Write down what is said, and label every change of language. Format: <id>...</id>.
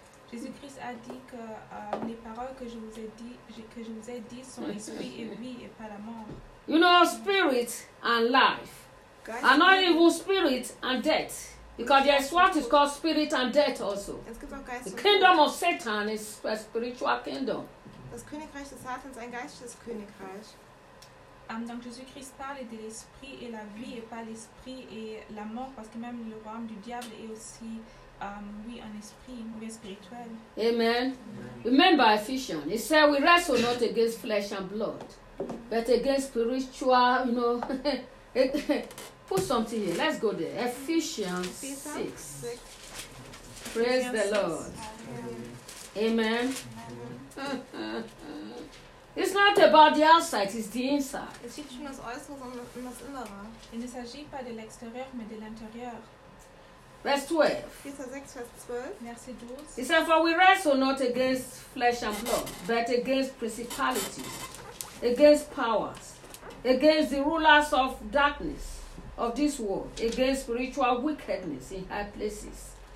<fr>Jésus-Christ a dit que les paroles que je vous ai dit sont esprit et vie et pas la mort.</fr> <en>You know, spirit and life, and not even spirit and death. Because there is what is called spirit and death also. The kingdom of Satan is a spiritual kingdom.</en> <de>Das Königreich des Satans ein geistliches Königreich.</de> <fr>Donc Jésus-Christ parle de l'esprit et la vie et pas l'esprit et la mort parce que même le royaume du diable est aussi un esprit, oui, spirituel.</fr> <en>Amen. Remember Ephesians. He said we wrestle not against flesh and blood, but against spiritual, you know. Put something here. Let's go there. Ephesians 6. Praise the Lord. Amen. Amen. It's not about the outside, it's the inside.</en> <de>Es geht nicht um das Äußere, sondern um das Innere.</de> <fr>Il ne s'agit pas de l'extérieur, mais de l'intérieur.</fr> <en>Verse 12.</en> <de>Jesaja 6, Vers 12.</de> <fr>Merci 12.</fr> <en>He said, for we wrestle not against flesh and blood, but against principalities, against powers, against the rulers of darkness of this world, against spiritual wickedness in high places.</en>